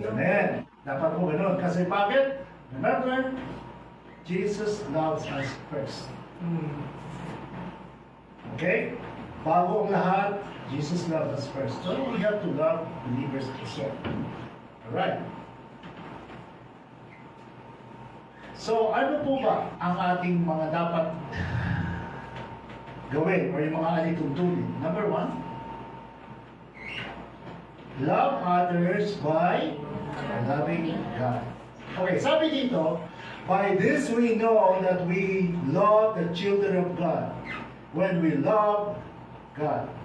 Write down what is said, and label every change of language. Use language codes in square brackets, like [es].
[tl] Amen. Dapat po ganun. Kasi bakit? [en] Remember, Jesus loves us first. Okay? [tl] Bago ang lahat, [en] Jesus loves us first. So we have to love believers also. Alright. [tl] So ano po ba ang ating mga dapat gawin o yung mga alituntunin? [en] Number 1, love others by loving God. Okay, [tl] sabi dito, [en] by this we know that we love the children of God when we love God.